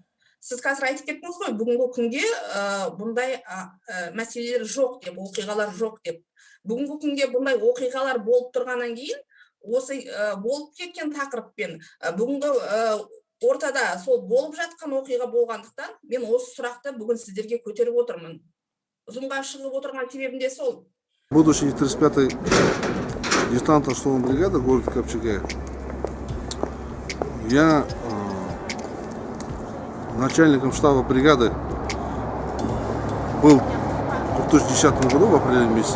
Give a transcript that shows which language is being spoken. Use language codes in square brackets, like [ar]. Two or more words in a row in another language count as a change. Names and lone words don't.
[kk] Сіз қазір айтып кеттіңіз ғой, бүгінгі күнге бұндай мәселелер жоқ деп, оқиғалар жоқ деп. Бүгінгі күнге бұндай оқиғалар болып тұрғаннан кейін, осы болып кеткен тақырыппен бүгінгі ортада сол болып жатқан оқиға болғандықтан, мен осы сұрақты бүгін сіздерге көтеріп отырмын. Ұзынға шығып отырған себебім де сол. [ru] Будущий 35-й десантно штурмовой бригады города Копчегая. Я начальником штаба бригады был в 2010 году в апреле месяце.